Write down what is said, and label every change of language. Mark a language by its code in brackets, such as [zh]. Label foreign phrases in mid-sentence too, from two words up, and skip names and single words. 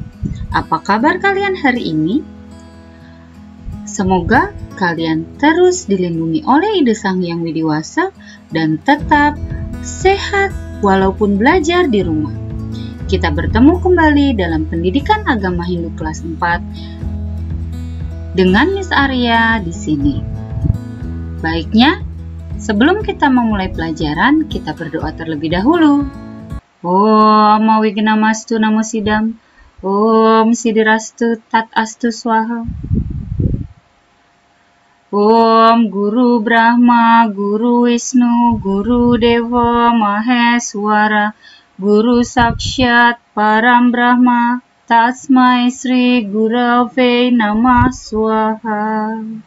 [id] Apa kabar kalian hari ini? Semoga kalian terus dilindungi oleh Ide Sang Hyang Widiwasa dan tetap sehat walaupun belajar di rumah. Kita bertemu kembali dalam pendidikan agama Hindu kelas 4 dengan Miss Arya di sini. Baiknya, sebelum kita memulai pelajaran, kita berdoa terlebih dahulu. [sa] Om Wignamastu Namo Sidam, Om Sidirastu Tat Astu Swaha. Om Guru Brahma, Guru Wisnu, Guru Dewa Maheswara, Guru Sakshat Param Brahma, Tasmai Sri Gurave Namah Swaha.